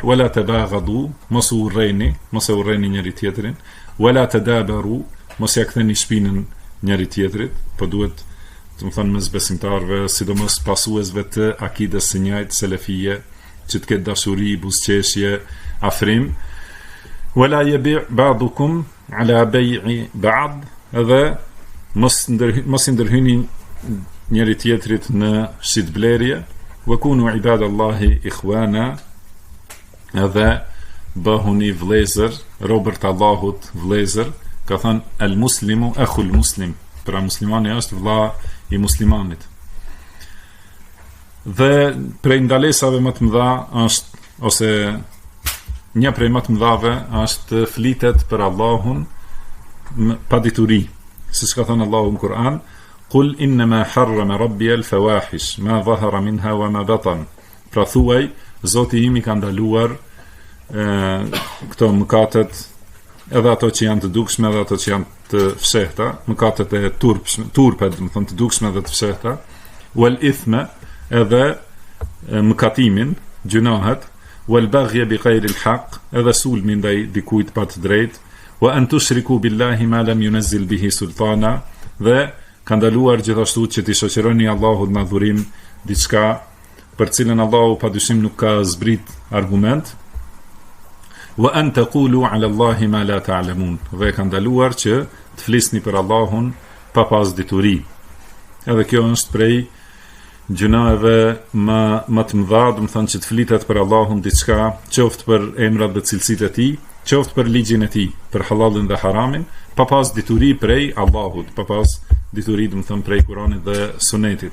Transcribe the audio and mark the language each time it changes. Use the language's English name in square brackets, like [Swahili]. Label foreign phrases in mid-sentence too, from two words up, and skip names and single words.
[Arabic] ولا تباغضوا, [Albanian] mos u urreni njëri tjetrin. [Arabic] ولا تدابروا, [Albanian] mos ja ktheni shpinën njëri tjetrit, po duhet, do të thonë mes besimtarëve, sidomos pasuesve të akides së njëjtë selefie, që të ketë dashuri, buzëqeshje, afrim. [Arabic] ولا يبع بعضكم على بيع بعض, [Albanian] edhe mos i ndërhyni njëri tjetrit në shitblerje. [Arabic] وكونوا عباد الله إخوانا, [Albanian] edhe bëhuni vlezër, robërt Allahut vlezër. Ka thënë [Arabic] المسلم أخو المسلم, [Albanian] pra muslimani është vlla i muslimanit. Dhe prej ndalesave më të mëdha është, ose një prej më të mëdhave është flitet për Allahun pa dituri, siç ka thënë Allahu në Kur'an, [Arabic] قل إنما حرم ربي الفواحش ما ظهر منها وما بطن. [Albanian] Pra thuaj, Zoti im i ka ndaluar këto mëkatet, edhe ato që janë të dukshme edhe ato që janë të fshehta, mëkatet e turpet, do të thonë të dukshme dhe të fshehta, [Arabic] والإثم, [Albanian] edhe mëkatimin, gjunahet, [Arabic] والبغي بغير الحق, [Albanian] edhe sulmi ndaj dikujt pa të drejtë, [Arabic] وأن تشركوا بالله ما لم ينزل به سلطانا, [Albanian] dhe ka ndaluar gjithashtu që t'i shoqëroni Allahut në adhurim diçka për cilën Allahu padyshim nuk ka zbrit argument. [Arabic] وأن تقولوا على الله ما لا تعلمون, [Albanian] dhe ka ndaluar që të flisni për Allahun pa pas dituri. Edhe kjo është prej gjunave më të mëdha, do të thonë që të flitet për Allahun diçka, qoftë për emrat dhe cilësitë e tij, qoftë për ligjin e tij, për halalin dhe haramin, pa pas dituri prej Allahut, pa pas dituri, do të thonë prej Kuranit dhe Sunetit.